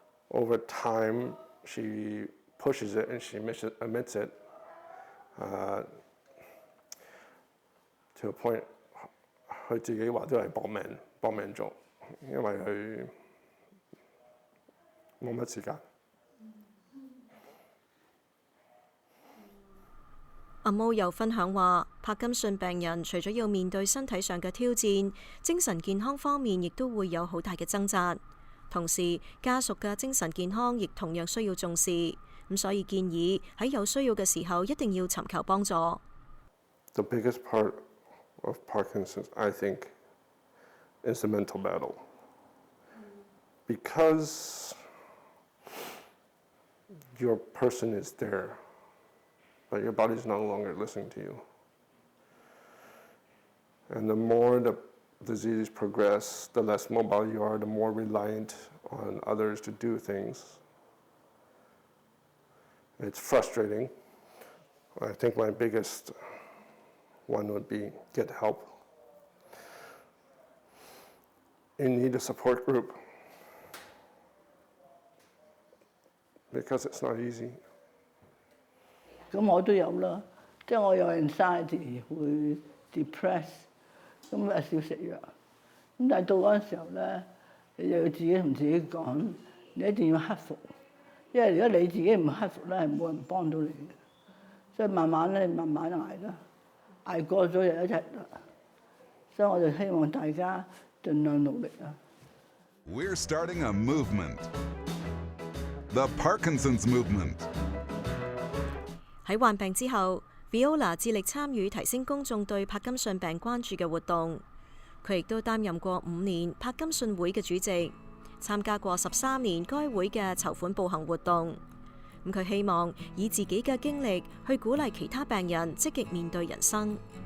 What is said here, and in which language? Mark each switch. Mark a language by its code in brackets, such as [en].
[en] Over time, she pushes it and she admits it to a point. [yue] 佢自己話都係搏命做，因為佢冇乜時間。阿毛又分享話，柏金遜病人除咗要面對身體上嘅挑戰，精神健康方面亦都會有好大嘅掙扎。同時，家屬嘅精神健康亦同樣需要重視。咁所以建議喺有需要嘅時候，一定要尋求幫助。 [en] The biggest part of Parkinson's, I think, is the mental battle. Because your person is there, but your body is no longer listening to you. And the more the disease progresses, the less mobile you are, the more reliant on others to do things. It's frustrating. I think my biggest one would be get help. You need a support group because it's not easy. [yue] 咁我都有啦，即係我有 anxiety 會 depress， 咁啊少食藥。咁但係到嗰陣時候咧，你就要自己同自己講，你一定要克服，因為如果你自己唔克服咧，係冇人幫到你嘅。所以慢慢咧，慢慢捱啦，捱過咗又一日啦。所以我就希望大家盡量努力啦。 [en] We're starting a movement. The Parkinson's Movement. [yue] 喺患病之後 ，Viola 致力參與提升公眾對柏金遜病關注嘅活動。佢亦都擔任過5年柏金遜會嘅主席，參加過13年該會嘅籌款步行活動。佢希望以自己嘅經歷去鼓勵其他病人積極面對人生。